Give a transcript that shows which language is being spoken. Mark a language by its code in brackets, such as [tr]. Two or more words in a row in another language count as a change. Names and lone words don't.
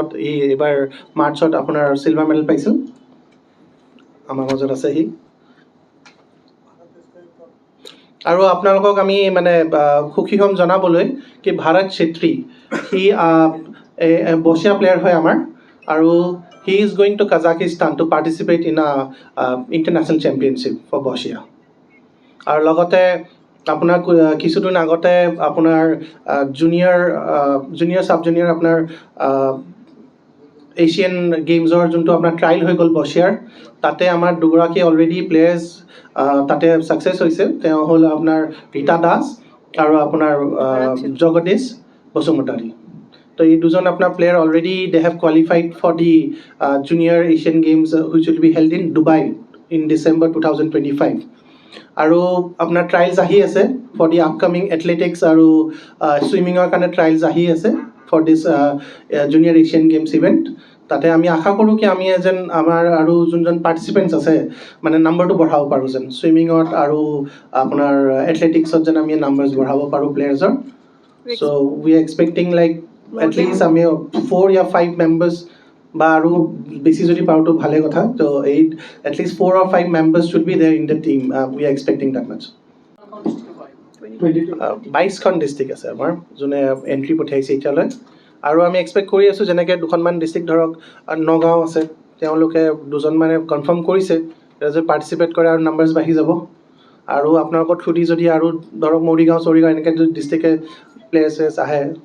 [as] ই এইবাৰ মাৰ্চত আপোনাৰ [en] silver medal [as] পাইছিল। আমাৰ মাজত আছে সি। আৰু আপোনালোকক আমি মানে সুখী হ'ম জনাবলৈ কি ভাৰত ছেত্ৰী, সি বছিয়া প্লেয়াৰ হয় আমাৰ, আৰু [en] he is going to Kazakhstan to participate in international championship for বছিয়া। [as] আৰু লগতে আপোনাৰ কিছুদিন আগতে আপোনাৰ [en] junior sub junior [as] আপোনাৰ এছিয়ান গেমছৰ যোনটো আপোনাৰ ট্ৰায়েল হৈ গ'ল বছিয়াৰ, তাতে আমাৰ দুগৰাকী [en] already players [as] তাতে ছাকচেছ হৈছে। তেওঁ হ'ল আপোনাৰ ৰীতা দাস আৰু আপোনাৰ জগদীশ বসুমতাৰী। তো এই দুজন আপোনাৰ প্লেয়াৰ [en] already they have qualified for the Junior Asian Games which will be held in Dubai in December 2025. [as] আৰু আপোনাৰ ট্ৰায়েলছ আহি আছে [en] for the upcoming athletics [as] আৰু ছুইমিঙৰ কাৰণে ট্ৰায়েলছ আহি আছে [en] for this Junior Asian Games event. [as] তাতে আমি আশা কৰোঁ কি আমি যেন আমাৰ আৰু যোনজন পাৰ্টিচিপেণ্টছ আছে মানে নাম্বাৰটো বঢ়াব পাৰোঁ, যেন ছুইমিঙত আৰু আপোনাৰ এথলেটিক্সত যেন আমি নাম্বাৰছ বঢ়াব পাৰোঁ প্লেয়াৰ্ছৰ। [en] so we are expecting like at least [as] আমি 4 या 5 মেম্বাৰ্ছ বা আৰু বেছি যদি পাৰোঁতো ভালে কথা। [en] তো at least 4 or 5 members should be there in the team। we are expecting that much. [as] 22খন ডিষ্ট্ৰিক্ট আছে আমাৰ যোনে এণ্ট্ৰি পঠিয়াইছে এতিয়ালৈ। আৰু আমি এক্সপেক্ট কৰি আছোঁ যেনেকৈ 2খনমান ডিষ্ট্ৰিক্ট ধৰক নগাঁও আছে, তেওঁলোকে 2জনমানে কনফাৰ্ম কৰিছে যে পাৰ্টিচিপেট কৰে আৰু নাম্বাৰ্ছ বাঢ়ি যাব। আৰু আপোনালোকৰ থ্ৰুদি যদি আৰু ধৰক মৰিগাঁও চৰিগাঁও এনেকৈ যদি ডিষ্ট্ৰিক্টে প্লেয়াৰ্ছ আহে।